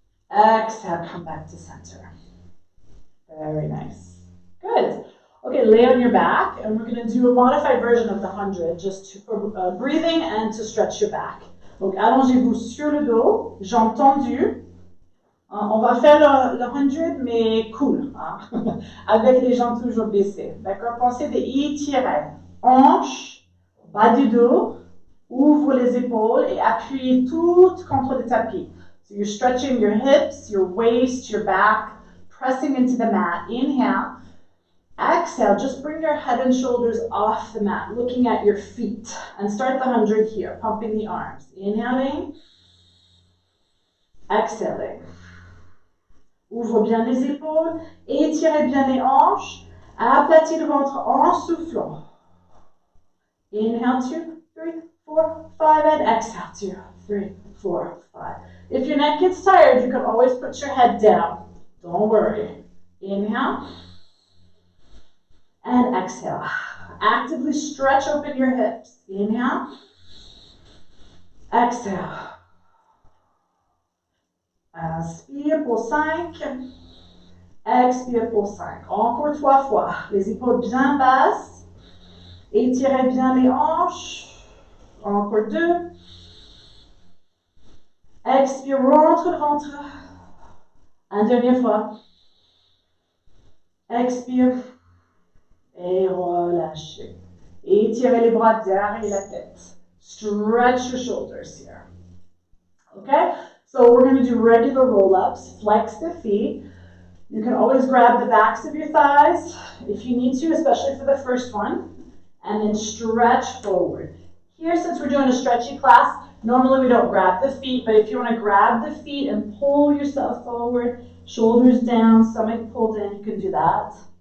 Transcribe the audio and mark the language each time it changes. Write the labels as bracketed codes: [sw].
[en] Exhale, come back to center. Very nice. Good. Okay, lay on your back, and we're going to do a modified version of the 100, just for breathing and to stretch your back. [fr] Donc, allongez-vous sur le dos, jambes tendues. On va faire le 100, mais cool, hein? Avec les jambes toujours baissées. D'accord? Pensez d'étirer. Hanches, bas du dos, ouvre les épaules et appuyez tout contre le tapis. [en] So you're stretching your hips, your waist, your back, pressing into the mat. Inhale. Exhale, just bring your head and shoulders off the mat, looking at your feet. And start the 100 here, pumping the arms. Inhaling. Exhaling. [fr] Ouvre bien les épaules, étirez bien les hanches, aplatis le ventre en soufflant. [en] Inhale, 2, 3, 4, 5, and exhale, 2, 3, 4, 5. If your neck gets tired, you can always put your head down. Don't worry. Inhale, and exhale. Actively stretch open your hips. Inhale, exhale. [fr] Inspire pour 5. Expire pour 5. Encore 3 fois. Les épaules bien basses. Étirez bien les hanches. Encore 2. Expire, rentre le ventre. Une dernière fois. Expire. Et relâchez. Étirez les bras derrière la tête. [en] Stretch your shoulders here. Okay? So we're going to do regular roll-ups. Flex the feet. You can always grab the backs of your thighs if you need to, especially for the first one. And then stretch forward. Here, since we're doing a stretchy class, normally we don't grab the feet, but if you want to grab the feet and pull yourself forward, shoulders down, stomach pulled in, you can do that.